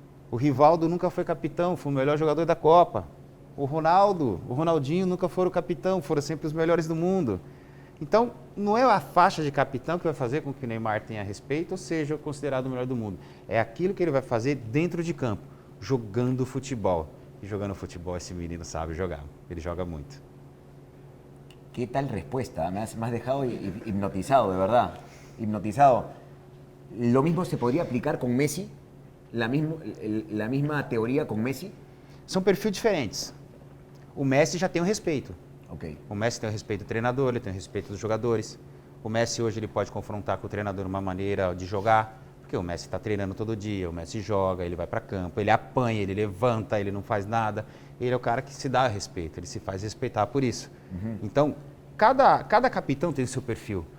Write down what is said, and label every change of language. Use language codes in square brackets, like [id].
[pt] O Rivaldo nunca foi capitão, foi o melhor jogador da Copa. O Ronaldinho nunca foram capitão, foram sempre os melhores do mundo. Então, não é a faixa de capitão que vai fazer com que o Neymar tenha respeito ou seja considerado o melhor do mundo. É aquilo que ele vai fazer dentro de campo, jogando futebol. E jogando futebol, esse menino sabe jogar, ele joga muito. [es] ¿Qué tal respuesta? Me has dejado hipnotizado, de verdad. Hipnotizado. Lo mismo se podría aplicar con Messi, la misma teoría con Messi. [pt] São perfis diferentes. O Messi já tem o respeito. Ok. O Messi tem o respeito do treinador, ele tem o respeito dos jogadores. O Messi hoje ele pode confrontar com o treinador uma maneira de jogar, porque o Messi está treinando todo dia, o Messi joga, ele vai para campo, ele apanha, ele levanta, ele não faz nada. Ele é o cara que se dá respeito, ele se faz respeitar por isso. Então, cada capitão tem o seu perfil.